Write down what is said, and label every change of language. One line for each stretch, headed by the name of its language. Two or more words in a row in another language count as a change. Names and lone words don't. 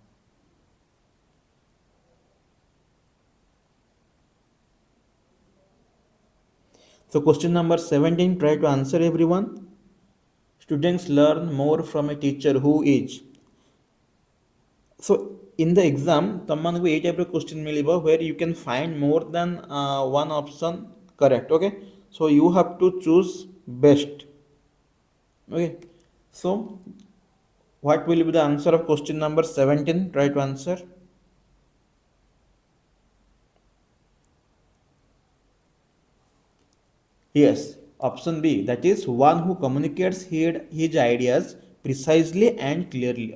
English: So question number 17, try to answer everyone. Students learn more from a teacher who is. So in the exam,
Odia: ତମମାନଙ୍କୁ ଏଇ
English: type question ମିଳିବ where you can find more than one option correct. Okay, so you have to choose best. Okay, so what will be the answer of question number 17? Try to answer. Yes, option B, that is one who communicates his ideas precisely and clearly.